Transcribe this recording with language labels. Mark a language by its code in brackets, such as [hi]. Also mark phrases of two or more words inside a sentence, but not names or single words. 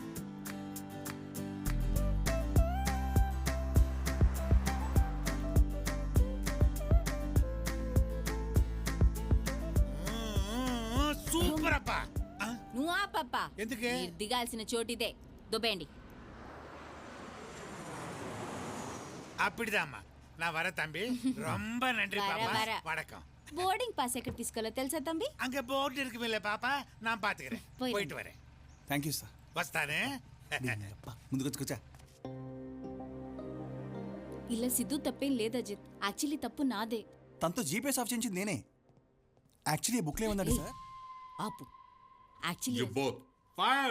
[te] సూపర్ అప్పా. నువ్వా పప్ప? ఎందుకే? మీరు దిగాల్సిన చోటిదే, దుబ్బేయండి. [ta] அப்படிதாம்மா, நான் வர தம்பி. ரொம்ப நன்றி பாப்பா. வணக்கம். [te] బోర్డింగ్ పాస్ ఎక్కడ తీసుకోవాలో తెలుసా తంబి? [ta] அங்க போர்டு இருக்குமில்ல பாப்பா, நான் பாத்துக்கிறேன். போயிட்டு வரேன். [en] thank you sir. [te] వస్తానే. ముందుకు వచ్చి కూర్చో. ఇలా సిద్ధు తప్పేం లేదు అజిత్, యాక్చువల్లీ తప్పు నాదే. తనతో [en] GPS off [te] చేయించింది నేనే. యాక్చువల్లీ ఈ బుక్లో ఏముందండి సార్? ఆపు. యాక్చువల్లీ [en] you both fired.